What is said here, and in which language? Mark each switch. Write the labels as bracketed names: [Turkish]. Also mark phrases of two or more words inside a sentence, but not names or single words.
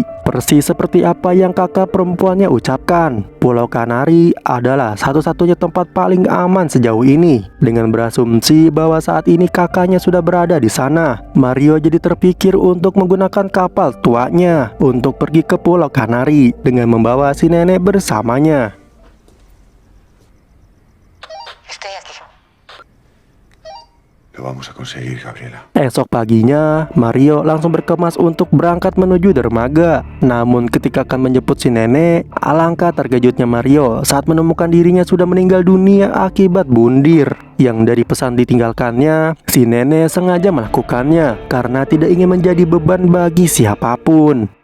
[Indonesian] Persis seperti apa yang kakak perempuannya ucapkan, Pulau Kanari adalah satu-satunya tempat paling aman sejauh ini. Dengan berasumsi bahwa saat ini kakaknya sudah berada di sana, Mario jadi terpikir untuk menggunakan kapal tuanya untuk pergi ke Pulau Kanari dengan membawa si nenek bersamanya. [Spanish] Estoy aquí. Lo vamos a conseguir, Gabriela. [Indonesian] Esok paginya, Mario langsung berkemas untuk berangkat menuju dermaga. Namun ketika akan menjemput si nenek, alangkah terkejutnya Mario saat menemukan dirinya sudah meninggal dunia akibat bundir. Yang dari pesan ditinggalkannya, si nenek sengaja melakukannya karena tidak ingin menjadi beban bagi siapapun.